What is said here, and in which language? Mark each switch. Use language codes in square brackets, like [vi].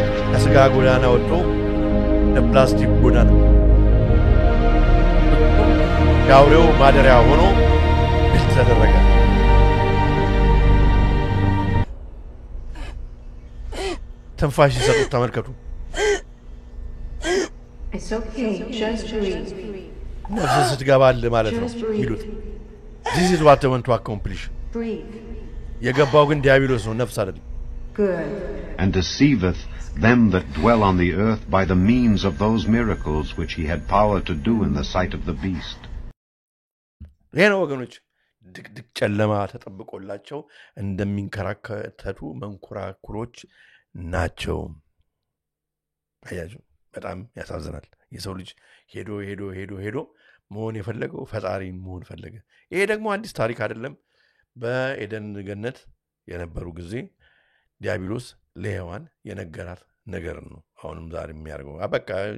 [am] ከስጋ ጎዳና ወጥቶ ለፕላስቲክ ጎዳና ያውሬው ማደሪያ ሆኖ ብልጥ ተደረገ ትንፋሽ ሲሰጡት ተመልከቱ [en] It's okay, just breathe. [am] ነፍስ ስትገባል ማለት ነው ይሉት [en] This is what they want to accomplish. Breathe. [am] የገባው ግን ዲያብሎስ ነው ነፍስ አይደለም [en] Good. and deceiveth them that dwell on the earth by the means of those miracles which he had power to do in the sight of the beast. [am] ይሄ ነው ወገኖች ድቅድቅ ጨለማ ተጠብቆላቸው እንደሚንከራከቱ መንኮራኩሮች ናቸው አያችሁ በጣም ያሳዝናል የሰው ልጅ ሄዶ መሆን የፈለገው ፈጣሪን መሆን ፈለገ ይሄ ደግሞ አዲስ ታሪክ አይደለም በኤደን ገነት የነበሩ ጊዜ ዲያብሎስ ለሔዋን የነገራት ነገር ነው አሁንም ዛሬ የሚያርገው አበቃ